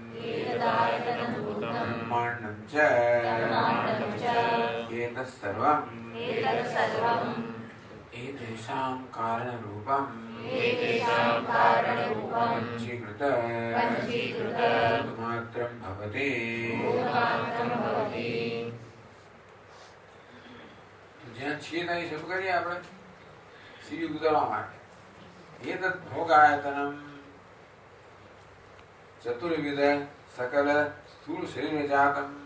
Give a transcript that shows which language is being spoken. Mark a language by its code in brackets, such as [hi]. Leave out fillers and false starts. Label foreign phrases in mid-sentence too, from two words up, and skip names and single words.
[sa] ब्रह्माण्डं च एतत्सर्वम् एतेषां कारणरूपं पंचीकृत मात्रं भवति। [gu] જ્યાં છીએ ત્યાં શરૂ કરીએ આપણે સીડી ઉતરવા માટે। [sa] एतद् भोगायतनम् चतुर्विध सकल स्थूल शरीर जातम्।